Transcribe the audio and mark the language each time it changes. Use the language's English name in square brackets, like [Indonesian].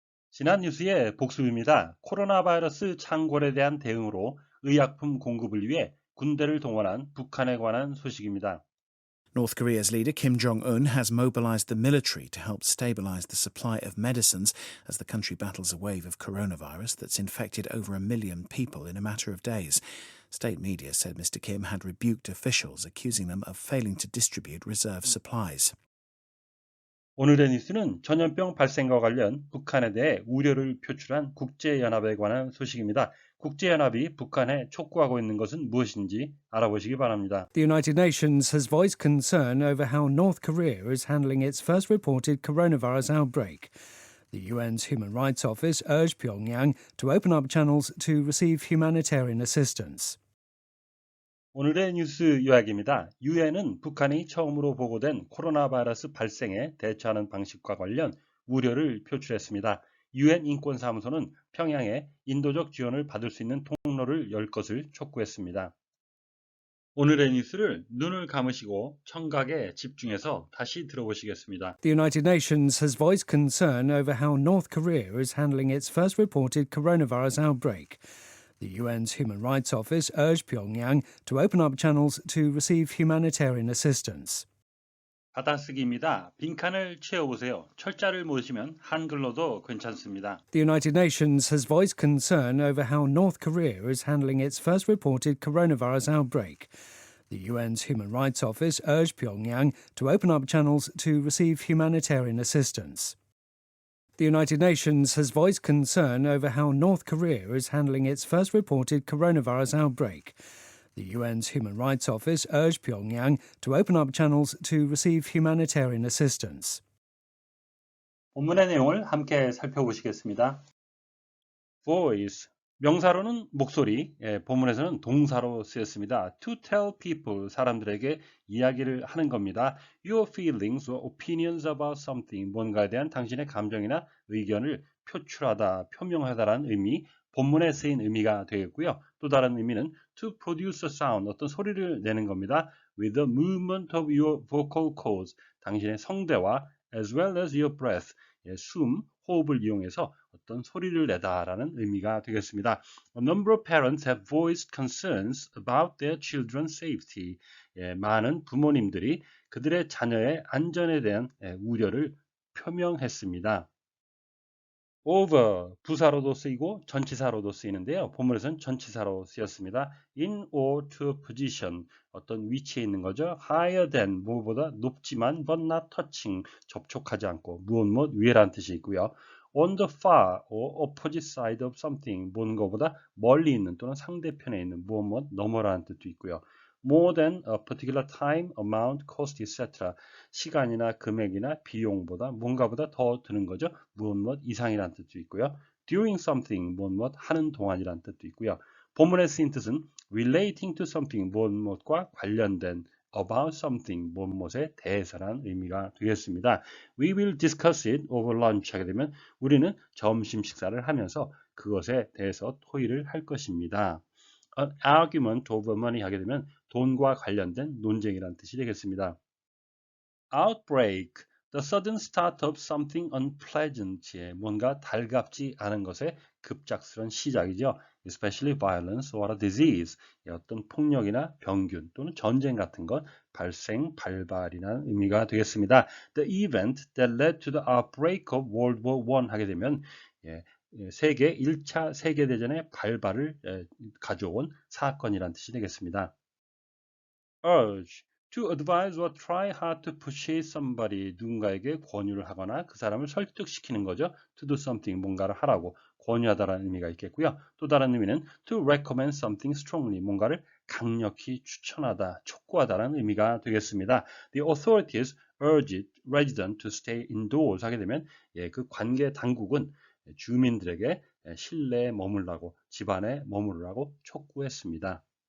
[Korean] 지난 뉴스의 복습입니다. 코로나 바이러스 창궐에 대한 대응으로 의약품 공급을 위해 군대를 동원한 북한에 관한 소식입니다. [English] North Korea's leader Kim Jong-un has mobilized the military to help stabilize the supply of medicines as the country battles a wave of coronavirus that's infected over 1 million people in a matter of days. State media said Mr. Kim had rebuked officials, accusing them of failing to distribute reserve supplies. [Korean] 오늘의 뉴스는 전염병 발생과 관련 북한에 대해 우려를 표출한 국제연합에 관한 소식입니다. 국제연합이 북한에 촉구하고 있는 것은 무엇인지 알아보시기 바랍니다. [English] The United Nations has voiced concern over how North Korea is handling its first reported coronavirus outbreak. The UN's Human Rights Office urged Pyongyang to open up channels to receive humanitarian assistance. [Korean] 오늘의 뉴스 요약입니다. 유엔은 북한이 처음으로 보고된 코로나 바이러스 발생에 대처하는 방식과 관련 우려를 표출했습니다. 유엔 인권사무소는 평양에 인도적 지원을 받을 수 있는 통로를 열 것을 촉구했습니다. 오늘의 뉴스를 눈을 감으시고 청각에 집중해서 다시 들어보시겠습니다. [English] The United Nations has voiced concern over how North Korea is handling its first reported coronavirus outbreak. The UN's Human Rights Office urged Pyongyang to open up channels to receive humanitarian assistance. [Korean] 받아쓰기입니다. 빈칸을 채워보세요. 철자를 모으시면 한글로도 괜찮습니다. [English] The United Nations has voiced concern over how North Korea is handling its first reported coronavirus outbreak. The UN's Human Rights Office urged Pyongyang to open up channels to receive humanitarian assistance. The United Nations has voiced concern over how North Korea is handling its first reported coronavirus outbreak. The UN's Human Rights Office urged Pyongyang to open up channels to receive humanitarian assistance. [Korean] 본문의 내용을 함께 살펴보시겠습니다. Voice, 명사로는 목소리, 본문에서는 동사로 쓰였습니다. [English] To tell people, [Korean] 사람들에게 이야기를 하는 겁니다. [English] Your feelings or opinions about something, [Korean] 뭔가에 대한 당신의 감정이나 의견을 표출하다, 표명하다라는 의미, 본문에 쓰인 의미가 되겠고요. 또 다른 의미는 [English] to produce a sound, [Korean] 어떤 소리를 내는 겁니다. [English] With the movement of your vocal cords, [Korean] 당신의 성대와 [English] as well as your breath, [Korean] 숨, 호흡을 이용해서 어떤 소리를 내다라는 의미가 되겠습니다. [English] A number of parents have voiced concerns about their children's safety. [Korean] 많은 부모님들이 그들의 자녀의 안전에 대한 우려를 표명했습니다. over, 부사로도 쓰이고 전치사로도 쓰이는데요. 본문에서는 전치사로 쓰였습니다. [English] in or to position, [Korean] 어떤 위치에 있는 거죠. [English] higher than, [Korean] 무엇보다 높지만 [English] but not touching, [Korean] 접촉하지 않고 무엇 위에라는 뜻이 있고요. [English] on the far or opposite side of something, [Korean] 뭔가보다 멀리 있는 또는 상대편에 있는 무엇 너머라는 뜻도 있고요. [English] more than a particular time, amount, cost, etc. [Korean] 시간이나 금액이나 비용보다 뭔가보다 더 드는 거죠. 무엇 이상이라는 뜻도 있고요. [English] doing something, [Korean] 무엇 하는 동안이라는 뜻도 있고요. 본문에 쓰인 뜻은 [English] relating to something, [Korean] 무엇과 관련된, [English] about something, [Korean] 무엇에 대해서라는 의미가 되겠습니다. [English] We will discuss it over lunch [Korean] 하게 되면 우리는 점심 식사를 하면서 그것에 대해서 토의를 할 것입니다. [English] An argument over money [Korean] 하게 되면 돈과 관련된 논쟁이라는 뜻이 되겠습니다. Outbreak, [English] the sudden start of something unpleasant, [Korean] 뭔가 달갑지 않은 것의 급작스런 시작이죠. [English] Especially violence or a disease, [Korean] 어떤 폭력이나 병균 또는 전쟁 같은 것, 발생, 발발이라는 의미가 되겠습니다. [English] The event that led to the outbreak of World War I [Korean] 하게 되면 세계 1차 세계대전의 발발을 가져온 사건이라는 뜻이 되겠습니다. [English] urge, to advise or try hard to persuade somebody, [Korean] 누군가에게 권유를 하거나 그 사람을 설득시키는 거죠. [English] to do something, [Korean] 뭔가를 하라고 권유하다라는 의미가 있겠고요. 또 다른 의미는 [English] to recommend something strongly, [Korean] 뭔가를 강력히 추천하다, 촉구하다라는 의미가 되겠습니다. [English] The authorities urged residents to stay indoors [Korean] 하게 되면 그 관계 당국은 주민들에게 실내에 머물라고, 집안에 머무르라고 촉구했습니다.